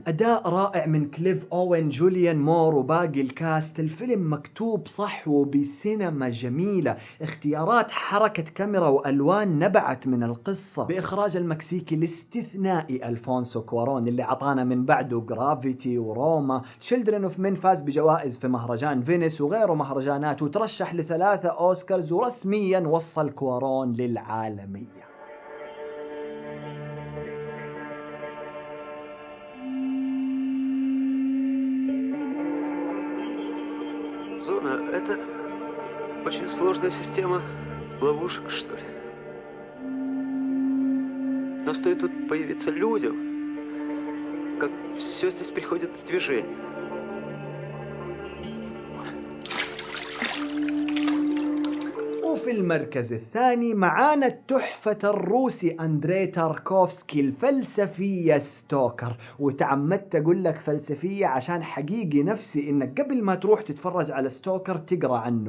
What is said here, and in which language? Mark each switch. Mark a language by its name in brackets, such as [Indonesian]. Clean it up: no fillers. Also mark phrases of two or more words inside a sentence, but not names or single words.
[Arabic] أداء رائع من كليف أوين، جوليان مور وباقي الكاست. الفيلم مكتوب صح وبسينما جميلة، اختيارات حركة كاميرا وألوان نبعت من القصة، بإخراج المكسيكي الاستثنائي ألفونسو كوارون اللي عطانا من بعده جرافيتي وروما. Children of Men فاز بجوائز في مهرجان فينيس وغيره مهرجانات، وترشح ل3 أوسكارز، ورسميا وصل كوارون للعالمية. [Russian] Зона — это очень сложная система ловушек, что ли. Но стоит тут появиться людям, как все здесь приходит в движение. [Arabic] وفي المركز الثاني معانا التحفة الروسي أندري تاركوفسكي، الفلسفية ستوكر. وتعمدت أقول لك فلسفية عشان حقيقي نفسي إنك قبل ما تروح تتفرج على ستوكر تقرأ عنه.